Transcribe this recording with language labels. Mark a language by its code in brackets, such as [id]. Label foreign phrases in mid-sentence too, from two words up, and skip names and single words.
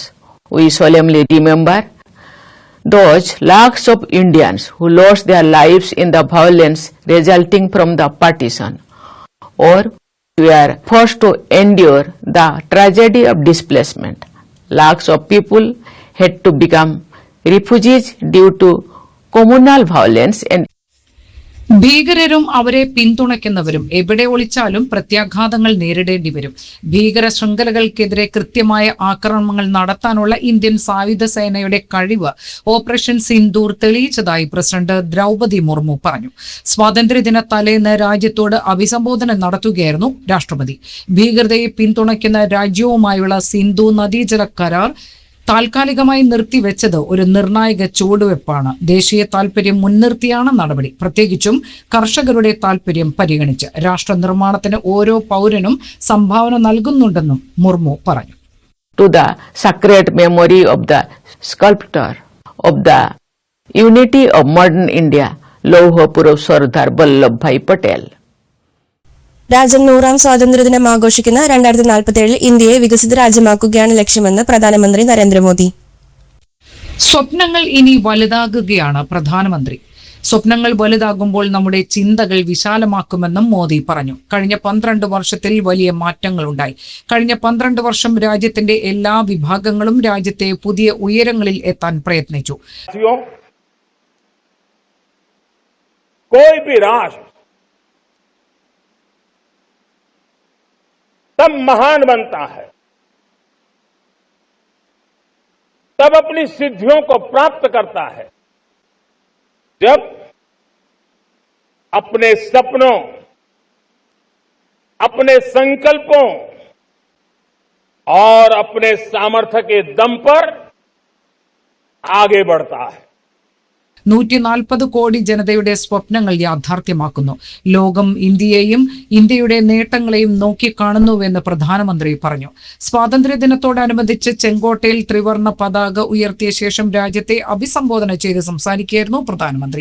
[en] We solemnly remember those lakhs of Indians who lost their lives in the violence resulting from the partition, or were forced to endure the tragedy of displacement. Lakhs of people had to become refugees due to communal violence and [ml] ഭീകരരും അവരെ പിന്തുണയ്ക്കുന്നവരും എവിടെ ഒളിച്ചാലും പ്രത്യാഘാതങ്ങൾ നേരിടേണ്ടി വരും. ഭീകര ശൃംഖലകൾക്കെതിരെ കൃത്യമായ ആക്രമണങ്ങൾ നടത്താനുള്ള ഇന്ത്യൻ സായുധ സേനയുടെ കഴിവ് ഓപ്പറേഷൻ സിന്ദൂർ തെളിയിച്ചതായി പ്രസിഡന്റ് ദ്രൗപദി മുർമു പറഞ്ഞു. സ്വാതന്ത്ര്യദിന തലേന്ന് രാജ്യത്തോട് അഭിസംബോധന നടത്തുകയായിരുന്നു രാഷ്ട്രപതി. ഭീകരതയെ പിന്തുണയ്ക്കുന്ന രാജ്യവുമായുള്ള സിന്ധു നദീജല കരാർ താൽക്കാലികമായി നിർത്തിവെച്ചത് ഒരു നിർണായക ചുവടുവെപ്പാണ്. ദേശീയ താൽപര്യം മുൻനിർത്തിയാണ് നടപടി. പ്രത്യേകിച്ചും കർഷകരുടെ താൽപര്യം പരിഗണിച്ച് രാഷ്ട്ര നിർമ്മാണത്തിന് ഓരോ പൗരനും സംഭാവന നൽകുന്നുണ്ടെന്നും മുർമു പറഞ്ഞു. [en] To the sacred memory of the sculptor of the unity of modern India, [hi] Lauh Purush [en] Sardar Vallabhbhai Patel. [ml] രാജ്യം 100ാം സ്വാതന്ത്ര്യദിനം ആഘോഷിക്കുന്ന 2047 ഇന്ത്യയെ വികസിത രാജ്യമാക്കുകയാണ് ലക്ഷ്യമെന്ന് പ്രധാനമന്ത്രി നരേന്ദ്രമോദി. സ്വപ്നങ്ങൾ ഇനി വലുതാകുകയാണ് പ്രധാനമന്ത്രി. സ്വപ്നങ്ങൾ വലുതാകുമ്പോൾ നമ്മുടെ ചിന്തകൾ വിശാലമാക്കുമെന്നും മോദി പറഞ്ഞു. കഴിഞ്ഞ 12 വർഷത്തിൽ വലിയ മാറ്റങ്ങളുണ്ടായി. കഴിഞ്ഞ 12 വർഷം രാജ്യത്തിന്റെ എല്ലാ വിഭാഗങ്ങളും രാജ്യത്തെ പുതിയ ഉയരങ്ങളിൽ എത്താൻ പ്രയത്നിച്ചു. [hi] तब महान बनता है, तब अपनी सिद्धियों को प्राप्त करता है, जब अपने सपनों, अपने संकल्पों और अपने सामर्थ्य के दम पर आगे बढ़ता है. [ml] 140 കോടി ജനതയുടെ സ്വപ്നങ്ങൾ യാഥാർത്ഥ്യമാക്കുന്നു. ലോകം ഇന്ത്യയെയും ഇന്ത്യയുടെ നേട്ടങ്ങളെയും നോക്കിക്കാണുന്നുവെന്ന് പ്രധാനമന്ത്രി പറഞ്ഞു. സ്വാതന്ത്ര്യദിനത്തോടനുബന്ധിച്ച് ചെങ്കോട്ടയിൽ ത്രിവർണ്ണ പതാക ഉയർത്തിയ ശേഷം രാജ്യത്തെ അഭിസംബോധന ചെയ്ത് സംസാരിക്കുകയായിരുന്നു പ്രധാനമന്ത്രി.